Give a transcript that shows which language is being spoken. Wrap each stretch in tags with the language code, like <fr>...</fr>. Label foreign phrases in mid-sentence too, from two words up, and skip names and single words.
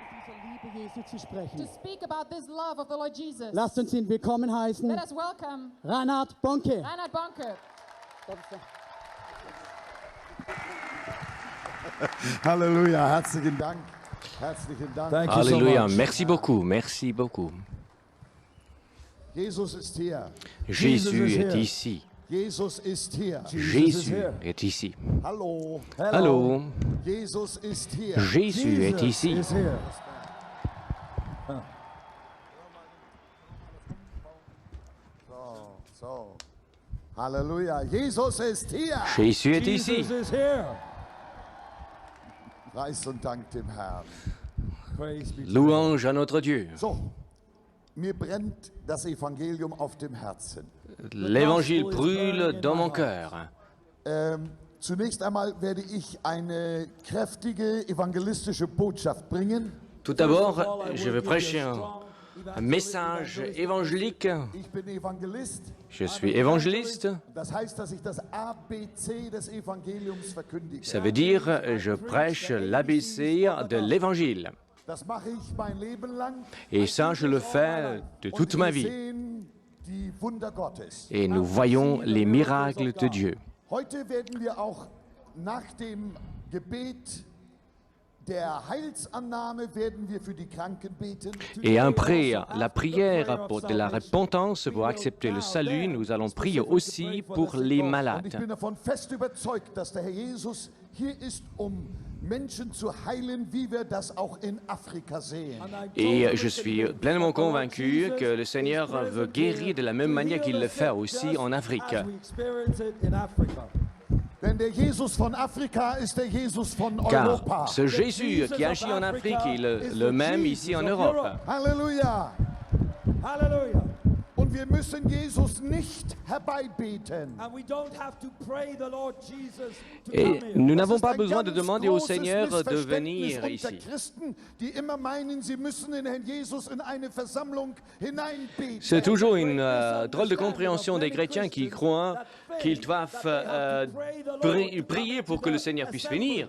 <de>Liebe Jesu zu</de> <en>to</en> <de>sprechen.</de> <en>speak about this love of the Lord Jesus.</en> <de>Lasst uns ihn willkommen heißen.</de> <en>Let us welcome Reinhard Bonke. Reinhard Bonke.</en> <de>Halleluja, herzlichen Dank. Herzlichen Dank.</de> <en>Thank you so</en> <fr>Alléluia,</fr> <en>much.</en> <fr>merci beaucoup, merci beaucoup.</fr> <de>Jesus ist hier.</de> <fr>Jésus</fr> <en>is</en> <fr>est</fr> <en>here.</en> <fr>ici.</fr> <de>Jesus ist hier.</de> <fr>Jésus</fr> <en>here.</en> <fr>est ici.</fr> <de>Hallo.</de> <fr>Allô,</fr> <de>Jesus ist hier.</de> <fr>Jésus est</fr> <en>Jesus</en> <fr>ici.</fr> <en>is here.</en> <de>So. Halleluja. Jesus ist hier.</de> <fr>Jésus est ici.</fr> <en>Jesus is here.</en> <de>Preis und Dank dem Herrn.</de> <en>Praise be to God.</en> <fr>Louange à notre Dieu.</fr> <de>So. Mir brennt das Evangelium auf dem Herzen.</de> <fr>L'évangile brûle dans mon cœur.</fr> <de>Zunächst einmal werde ich eine kräftige evangelistische Botschaft bringen.</de> <fr>Tout d'abord, je vais prêcher un message évangélique.</fr> <de>Ich bin Evangelist.</de> <fr>Je suis évangéliste.</fr> <de>Das heißt, dass ich das ABC des Evangeliums verkündige.</de> <fr>Ça veut dire, je prêche l'ABC de l'évangile.</fr> <de>Das mache ich mein Leben lang.</de> <fr>Et ça, je le fais de toute ma</fr> <de>wir</de> <fr>vie.</fr> <de>sehen die Wunder Gottes.</de> <fr>Et nous voyons les miracles de Dieu.</fr> <de>Heute werden wir auch nach dem Gebet der Heilsannahme werden wir für die Kranken beten.</de> <fr>Et après la prière de la repentance pour accepter le salut, nous allons prier aussi pour les</fr> <de>Und ich</de> <fr>malades.</fr> <de>bin davon fest überzeugt, dass der Herr Jesus hier ist, Menschen zu heilen, wie wir das auch in Afrika sehen.</de> <fr>Et je suis pleinement convaincu que le Seigneur veut guérir de la même manière qu'il le fait aussi en Afrique.</fr> <en>As we experience it in Africa.</en> <de>Denn der Jesus von Afrika ist der Jesus von</de> <fr>Car</fr> <de>Europa.</de> <fr>ce Jésus qui agit en Afrique est le même ici en Europe.</fr> <de>Halleluja!</de> <en>Hallelujah.</en> <de>Und wir müssen Jesus nicht herbeibeten.</de> <en>And we don't have to pray the Lord Jesus to</en> <fr>Et</fr> <en>come in.</en> <fr>nous</fr> <de>Das</de> <fr>n'avons</fr> <de>ist</de> <fr>pas</fr> <de>ein</de> <fr>besoin de</fr> <de>ganz</de> <fr>demander au</fr> <de>großes</de> <fr>Seigneur de</fr> <de>Missverständnis</de> <fr>venir</fr> <de>unter</de> <fr>ici.</fr> <de>Christen, die immer meinen, sie müssen den Herrn Jesus in eine Versammlung hineinbeten.</de> <fr>C'est toujours une drôle de compréhension des chrétiens qui croient qu'ils doivent prier pour que le Seigneur puisse venir.</fr>